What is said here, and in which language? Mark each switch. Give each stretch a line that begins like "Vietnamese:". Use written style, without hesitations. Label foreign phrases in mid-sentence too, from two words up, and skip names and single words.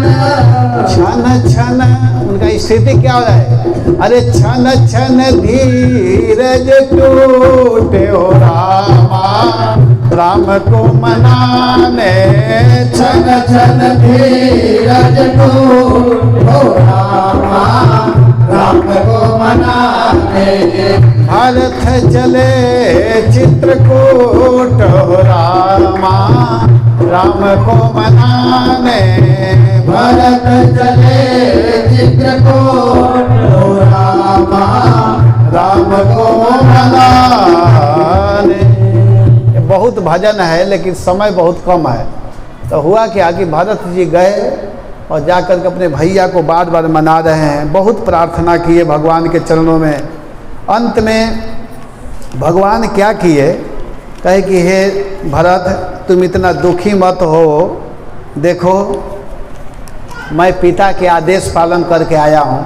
Hindi: छन छन, उनका स्थिति क्या हो रहा है? अरे छन छन धीरज टूटे हो रामा, राम को मनाने। छन छन धीरज टूटे हो रामा, राम को मनाने। भरत चले चित्रकूट हो रामा, राम को मनाने। भरत चले चित्रकूट हो रामा, राम को मनाने। ये बहुत भजन है लेकिन समय बहुत कम है। तो हुआ क्या कि भरत जी गए और जाकर के अपने भैया को बार बार मना रहे हैं, बहुत प्रार्थना किए भगवान के चरणों में। अंत में भगवान क्या किए, कहे कि हे भरत तुम इतना दुखी मत हो, देखो मैं पिता के आदेश पालन करके आया हूँ।